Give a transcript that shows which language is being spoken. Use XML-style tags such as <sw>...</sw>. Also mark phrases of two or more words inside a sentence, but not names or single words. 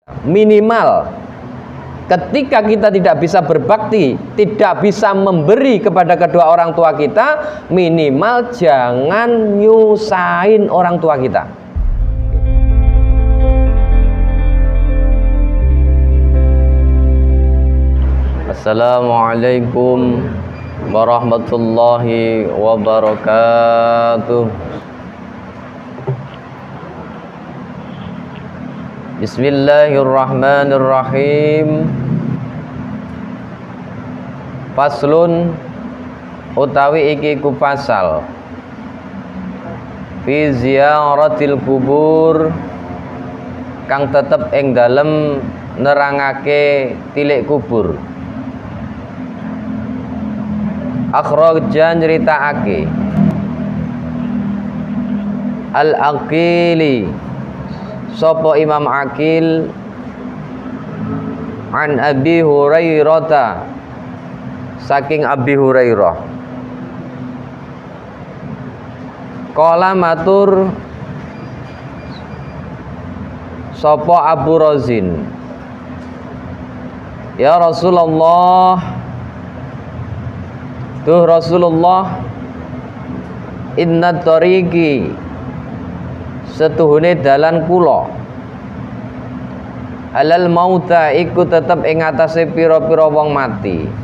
<id>Minimal ketika kita tidak bisa berbakti, tidak bisa memberi kepada kedua orang tua kita, minimal jangan nyusahin orang tua kita.</id> <ar>السلام عليكم ورحمة الله وبركاته. بسم الله الرحمن الرحيم.</ar> <jv>Faslun utawi iki ku pasal</jv> <ar>في زيارة القبور</ar> <jv>kang tetep ing dalem nerangake tilik kubur. Akhrajan nyritakake Al-Aqili sapa Imam Aqil</jv> <ar>عن أبي هريرة</ar> <jv>saking Abi Hurairah qala matur sapa Abu Razin,</jv> <ar>يا رسول الله,</ar> <jv>duh Rasulullah,</jv> <ar>إن طريقي</ar> <jv>setuhune dalan kula</jv> <ar>على الموتى</ar> <jv>iku tetep ing atase pira-pira wong mati.</jv>